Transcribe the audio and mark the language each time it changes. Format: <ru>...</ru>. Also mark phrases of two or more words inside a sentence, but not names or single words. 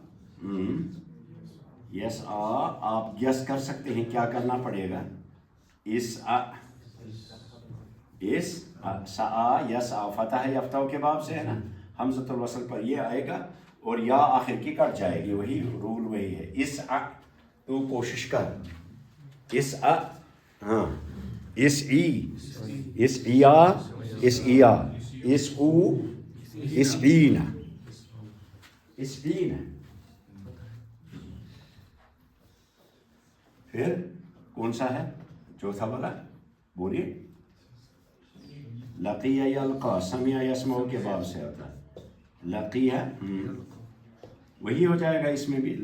<ur>یسعا آپ یس کر سکتے ہیں کیا کرنا پڑے گا؟</ur> <ar>سعا یسعا فتح یفتح</ar> <ur>کے باب سے ہے نا. حمزۃ الوصل پر یہ آئے گا اور یا آخر کی کٹ جائے گی. وہی رول وہی ہے. اسعا تو کوشش کر.</ur> <ar>اسعا ہاں اسعی اسعیا اسعیا اسعو اسعینا اسعینا.</ar> <ur>پھر کون سا ہے چوتھا والا؟ بولیے.</ur> <ar>لقیہ یلقا سمع یسمع</ar> <ur>کے باب سے آتا ہے. لقیہ وہی ہو جائے گا اس میں بھی.</ur>